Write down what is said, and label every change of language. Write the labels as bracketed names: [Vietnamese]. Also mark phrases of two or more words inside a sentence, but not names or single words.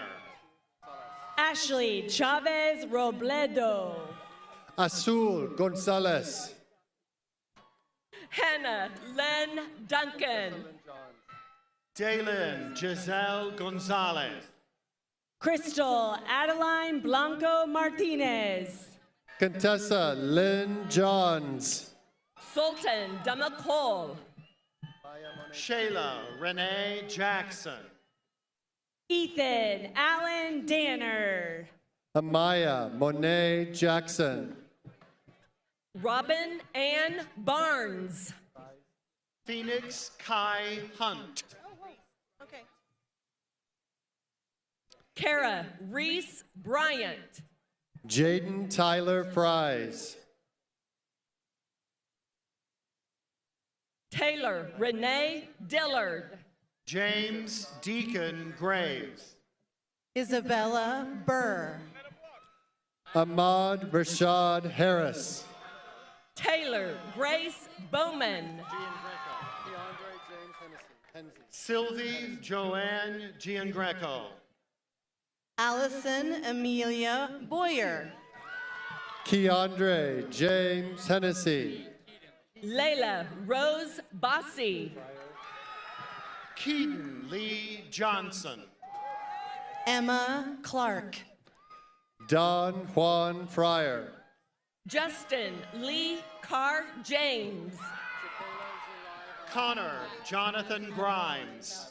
[English] Ashley Chavez Robledo. Azul Gonzalez. Hannah Len Duncan. Daylin Giselle Gonzalez. Crystal Adeline Blanco Martinez. Contessa Lynn Johns. Sultan Damakol. Shayla Renee Jackson. Ethan Allen Danner. Amaya Monet Jackson. Robin Ann Barnes. Phoenix Kai Hunt. Kara Reese Bryant. Jaden Tyler Fries. Taylor Renee Dillard. James Deacon Graves. Isabella Burr. Ahmad Rashad Harris. Taylor Grace Bowman. Sylvie Joanne Giangreco. Allison Amelia Boyer. Keandre James Hennessy. Layla Rose Bossy. Keaton Lee Johnson. Emma Clark. Don Juan Fryer. Justin Lee Carr James. Connor Jonathan Grimes.